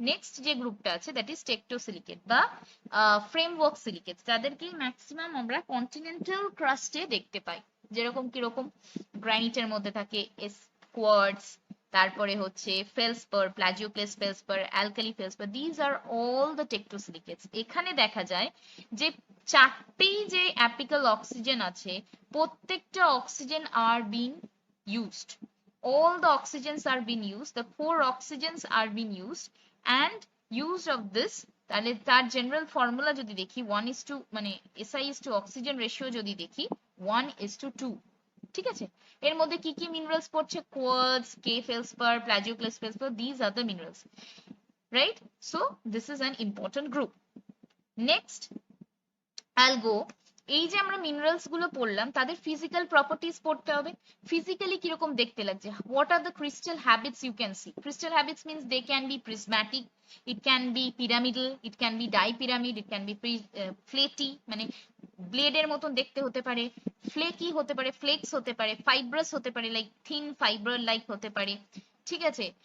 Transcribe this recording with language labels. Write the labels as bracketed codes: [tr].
[bn] Next যে গ্রুপটা আছে দ্যাট ইজ টেকটোসিলিকেট বা ফ্রেমওয়ার্ক সিলিকেট, যাদেরকে ম্যাক্সিমাম আমরা কন্টিনেন্টাল ক্রাস্টে দেখতে পাই, যেরকম কিরকম গ্রানিটের মধ্যে থাকে কোয়ার্টজ, তারপরে হচ্ছে feldspar, প্লাজিওক্লেস feldspar, alkali feldspar, [en] These are all the tectosilicates. [bn] এখানে দেখা যায় যে চারটেই যে অ্যাপিক্যাল অক্সিজেন আছে প্রত্যেকটা oxygen are being used, [en] all the oxygens are being used, the 4 oxygens are being used, and use of this, [bn] তাহলে তার জেনারেল ফর্মুলা যদি দেখি 1:, মানে SI:2 অক্সিজেন রেশিও যদি দেখি 1:2, ঠিক আছে। এর মধ্যে কি কি মিনারেলস পড়ছে? [en] Quartz, K feldspar, plagioclase feldspar, these are the minerals, right? So this is an important group. Next I'll go, [bn] এই যে আমরা মিনারেলস গুলো পড়লাম তাদের ফিজিক্যাল প্রপার্টিজ পড়তে হবে। ফিজিক্যালি কিরকম দেখতে লাগছে, [en] What are the crystal habits you can see. [bn] Crystal habits means [en] they can be prismatic, it can be pyramidal, it can be dipyramid, it can be flaty, [bn] মানে ব্লেডের মতন দেখতে হতে পারে, ফ্লেকি হতে পারে, ফ্লেক্স হতে পারে, ফাইব্রাস হতে পারে, লাইক থিন ফাইবার লাইক হতে পারে, ঠিক আছে।